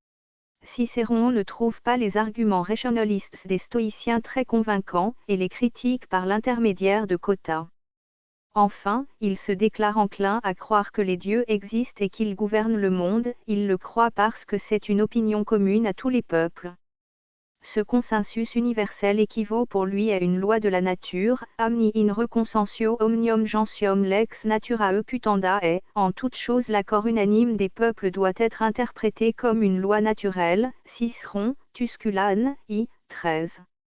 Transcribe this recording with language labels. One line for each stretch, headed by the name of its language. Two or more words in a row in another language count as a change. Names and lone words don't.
French: Cicéron ne trouve pas les arguments rationalistes des stoïciens très convaincants, et les critique par l'intermédiaire de Cotta. Enfin, il se déclare enclin à croire que les dieux existent et qu'ils gouvernent le monde, il le croit parce que c'est une opinion commune à tous les peuples. Ce consensus universel équivaut pour lui à une loi de la nature,
Latin: Omni in re consensio omnium gentium lex naturae putandae,
French: en toute chose l'accord unanime des peuples doit être interprété comme une loi naturelle, Cicéron, Tusculane, I. 13.